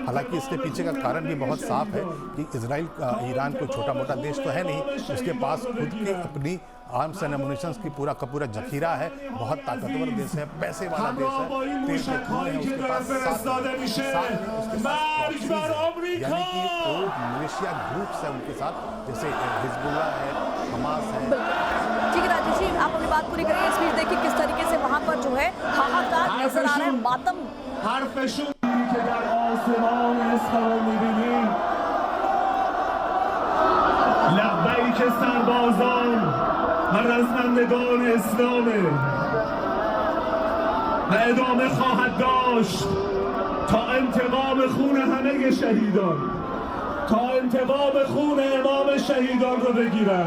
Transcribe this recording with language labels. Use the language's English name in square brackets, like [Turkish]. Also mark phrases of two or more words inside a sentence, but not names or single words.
[Hindi] हालांकि इसके पीछे का कारण भी बहुत साफ है कि इजराइल ईरान कोई छोटा मोटा देश तो है नहीं, उसके पास खुद की अपनी [English] arms and ammunitions [Hindi] की पूरा का पूरा जखीरा है, बहुत ताकतवर देश है, पैसे वाला देश है, तेल के खून है उसके पास, यानी कि वो [English] militia groups [Hindi] है उनके साथ, जैसे हिजबुल्ला है, हमास है। ठीक है राजेश जी, आप अपनी बात पूरी करिए। इस बीच देखिए किस तरीके से वहां पर जो है हाहाकार नजर आ रहा है, मातम। [Persian] لبیک سربازان و رزمندگان اسلامه و ادامه خواهد داشت تا انتقام خون همه شهیدان، تا انتقام خون امام شهیدان رو بگیرن.